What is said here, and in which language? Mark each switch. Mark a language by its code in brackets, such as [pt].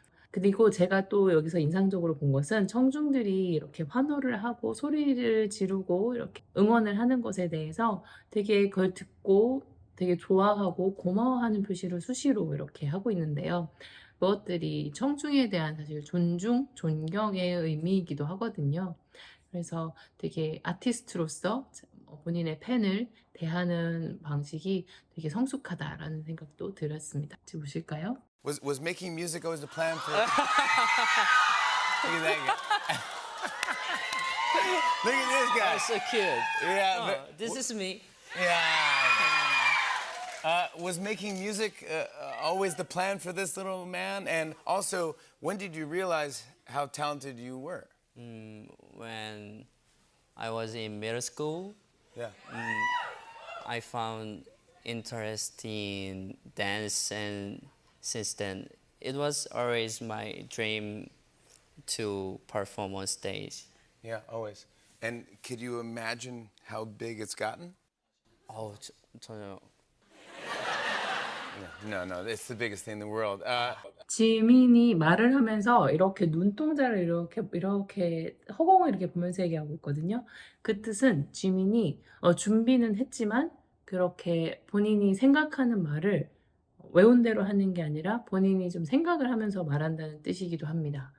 [ko] 그리고 제가 또 여기서 인상적으로 본 것은 청중들이 이렇게 환호를 하고 소리를 지르고 이렇게 응원을 하는 것에 대해서 되게 그걸 듣고 되게 좋아하고 고마워하는 표시를 수시로 이렇게 하고 있는데요. 그것들이 청중에 대한 사실 존경의 의미이기도 하거든요. 그래서 되게 아티스트로서 본인의 팬을 대하는 방식이 되게 성숙하다라는 생각도 들었습니다. 같이 보실까요? [en] Was making music always the plan for? Look at that guy. Look at this guy. Oh, so cute. Yeah, Oh, but- this is me. Was making music always the plan for this little man? And also, when did you realize how talented you were? When I was in middle school, Yeah. I found interest in dance, and since then, it was always my dream to perform on stage. Yeah, always. And could you imagine how big it's gotten? [ko] Oh, 전혀. [en] No, it's the biggest thing in the world. [ko] 지민이 말을 하면서 이렇게 눈동자를 이렇게 허공을 이렇게 보면서 얘기하고 있거든요. 그 뜻은 지민이 준비는 했지만 그렇게 본인이 생각하는 말을 외운 대로 하는 게 아니라 본인이 좀 생각을 하면서 말한다는 뜻이기도 합니다.